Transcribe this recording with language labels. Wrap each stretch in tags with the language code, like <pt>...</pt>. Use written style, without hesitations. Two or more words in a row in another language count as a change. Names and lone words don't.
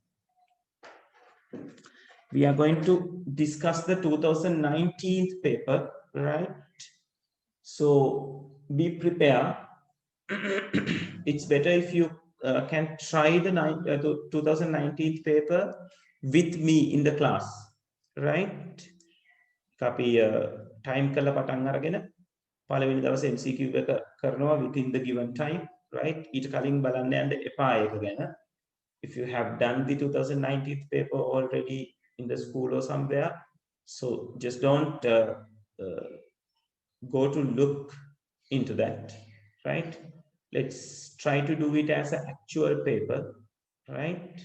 <en>We are going to discuss the 2019 paper, right? So be prepared. It's better if you can try the 2019 paper with me in the class, right? Copy time</en> <si>kala පටන් අරගෙන පළවෙනි දවසේ MCQ එක කරනවා</si> <en>within the given time, right?</en> <si>ඊට කලින් බලන්න යන්න එපා ඒක ගැන.</si> <en>If you have done the 2019 paper already in the school or somewhere, so just don't go to look into that, right? Let's try to do it as an actual paper, right?</en>